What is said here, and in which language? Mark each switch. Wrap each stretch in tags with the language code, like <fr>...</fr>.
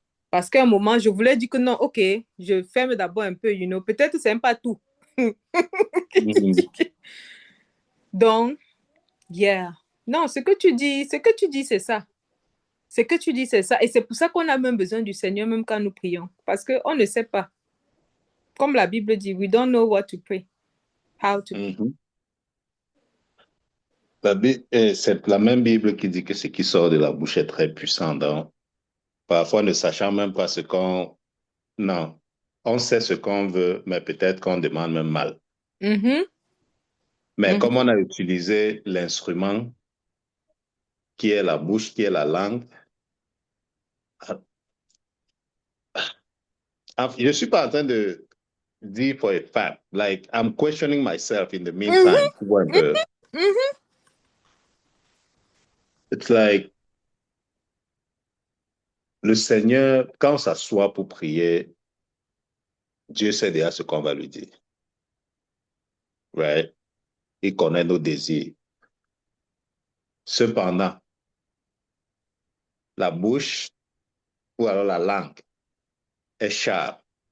<fr>Parce qu'à un moment, je voulais dire que non, ok, je ferme d'abord un peu, peut-être c'est même pas tout. Mhm. Donc, yeah. Non, ce que tu dis, c'est ça. Ce que tu dis, c'est ça. Et c'est pour ça qu'on a même besoin du Seigneur, même quand nous prions. Parce qu'on ne sait pas. Comme la Bible dit,</fr> <en>we don't know what to pray. How to pray. Mhm.</en> <fr>C'est la même Bible qui dit que ce qui sort de la bouche est très puissant. Donc, parfois, ne sachant même pas ce qu'on... Non, on sait ce qu'on veut, mais peut-être qu'on demande même mal. Mhm. Mais Mhm. comme on a utilisé l'instrument qui est la bouche, qui est la langue, je ne suis pas en train de dire</fr> <en>for a fact. Like, I'm questioning myself in the meantime.</en> <fr>Tu vois un peu. Mhm.</fr> <en>It's like,</en> <fr>le Seigneur, quand on s'assoit pour prier, Dieu sait déjà ce qu'on va lui dire.</fr> <en>Right?</en> <fr>Il connaît nos désirs. Cependant, la bouche ou alors la langue est</fr> <en>sharp.</en>